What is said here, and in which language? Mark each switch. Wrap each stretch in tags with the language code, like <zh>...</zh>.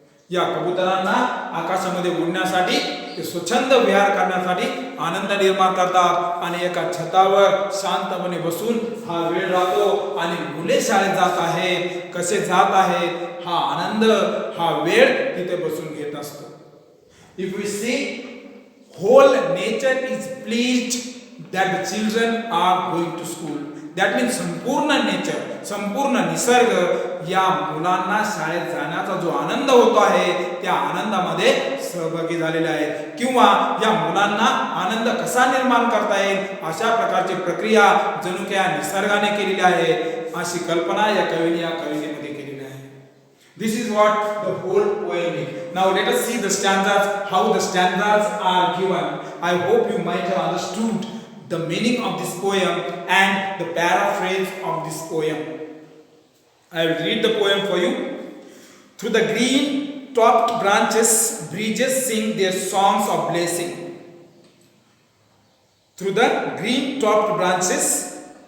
<mr>या कबुतरांना आकाशामध्ये उडण्यासाठी, ते स्वच्छंद विहार करण्यासाठी आनंद निर्माण करतात आणि एका छतावर शांतपणे बसून हा वेळ राहतो आणि मुले शाळेत जात आहेत, कसे जात आहेत, हा आनंद, हा वेळ तिथे बसून घेत असतो.</mr> <en>If we see, whole nature is pleased that the children are going to school. That means</en> <mr>संपूर्ण नेचर, संपूर्ण निसर्ग या मुलांना शाळेत जाण्याचा जो आनंद होतो आहे त्या आनंदामध्ये सहभागी झालेले आहेत किंवा या मुलांना आनंद कसा निर्माण करता येईल अशा प्रकारची प्रक्रिया जणू काय निसर्गाने केलेली आहे, अशी कल्पना या कवितेमध्ये केलेली आहे.</mr> <en>This is what the whole poem is. Now let us see the stanzas, how the stanzas are given. I hope you might have understood the meaning of this poem and the paraphrase of this poem. I will read the poem for you. Through the green topped branches, breezes sing their songs of blessing. Through the green topped branches,</en>